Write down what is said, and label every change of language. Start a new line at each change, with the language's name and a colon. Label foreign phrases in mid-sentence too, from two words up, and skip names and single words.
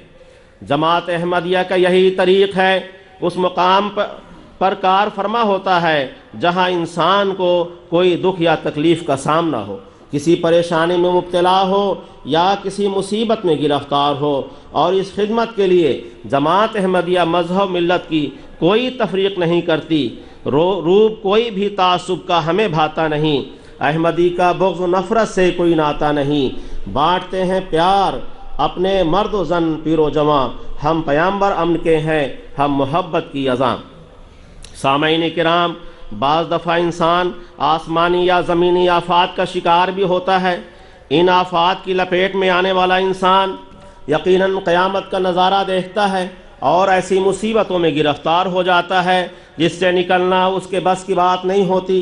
Urdu: جماعت احمدیہ کا یہی طریق ہے، اس مقام پر کار فرما ہوتا ہے جہاں انسان کو کوئی دکھ یا تکلیف کا سامنا ہو، کسی پریشانی میں مبتلا ہو یا کسی مصیبت میں گرفتار ہو، اور اس خدمت کے لیے جماعت احمدیہ مذہب ملت کی کوئی تفریق نہیں کرتی۔ روب کوئی بھی تعصب کا ہمیں بھاتا نہیں، احمدی کا بغض و نفرت سے کوئی ناتا نہیں، بانٹتے ہیں پیار اپنے مرد و زن پیر و جواں، ہم پیامبر امن کے ہیں، ہم محبت کی اذاں۔ سامعین کرام، بعض دفعہ انسان آسمانی یا زمینی آفات کا شکار بھی ہوتا ہے۔ ان آفات کی لپیٹ میں آنے والا انسان یقیناً قیامت کا نظارہ دیکھتا ہے اور ایسی مصیبتوں میں گرفتار ہو جاتا ہے جس سے نکلنا اس کے بس کی بات نہیں ہوتی۔